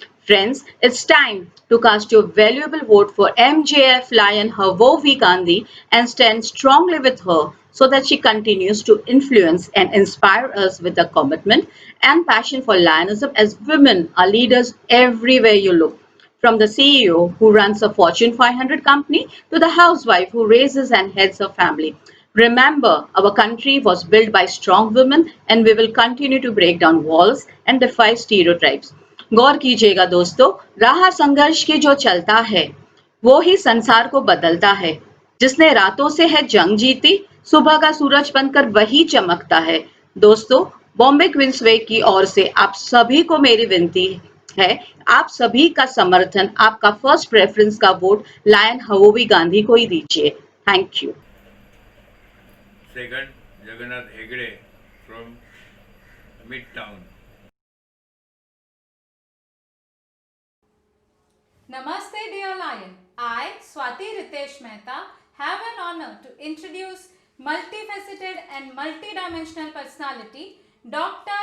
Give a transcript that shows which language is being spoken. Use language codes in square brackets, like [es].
[en] Friends, it's time to cast your valuable vote for MJF Lion Havovi Gandhi and stand strongly with her so that she continues to influence and inspire us with the commitment and passion for Lionism as women are leaders everywhere you look. From the CEO who runs a Fortune 500 company to the housewife who raises and heads her family. Remember, our country was built by strong women and we will continue to break down walls and defy stereotypes. [hi] गौर कीजिएगा दोस्तों, राह संघर्ष के जो चलता है वो ही संसार को बदलता है. जिसने रातों से है जंग जीती, सुबह का सूरज बनकर वही चमकता है. दोस्तों, बॉम्बे क्वींसवे की ओर से आप सभी को मेरी विनती है, आप सभी का समर्थन, आपका फर्स्ट प्रेफरेंस का वोट लायन हवोवी गांधी को ही दीजिए. [en] Thank you. Second, Jagannath Hegde from Midtown. Namaste dear Lion. I, Swati Ritesh Mehta, have an honor to introduce multifaceted and multidimensional personality Dr.